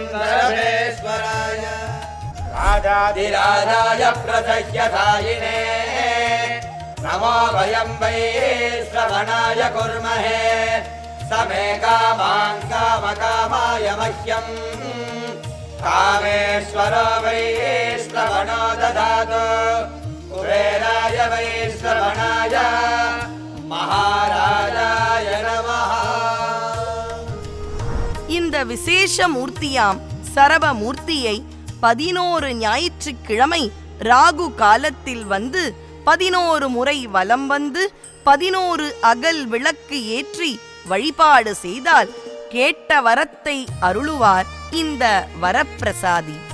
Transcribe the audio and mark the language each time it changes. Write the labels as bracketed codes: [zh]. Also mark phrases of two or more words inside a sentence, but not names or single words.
[sa] शरभेश्वराय राजाधिराजाय प्रसह्यसायिने नमो वयं वै श्रवणाय कुर्महे समे कामान् कामकामाय मह्यम् कामेश्वरो वै श्रवणो ददातु कुबेराय वै श्रवणाय महाराजाय नमः. [ta] இந்த விசேஷ மூர்த்தியாம் சரபமூர்த்தியை 11 ஞாயிற்றுக்கிழமை ராகு காலத்தில் வந்து 11 முறை வலம் வந்து 11 அகல் விளக்கு ஏற்றி வழிபாடு செய்தால் கேட்ட வரத்தை அருளுவார் இந்த வரப்பிரசாதி.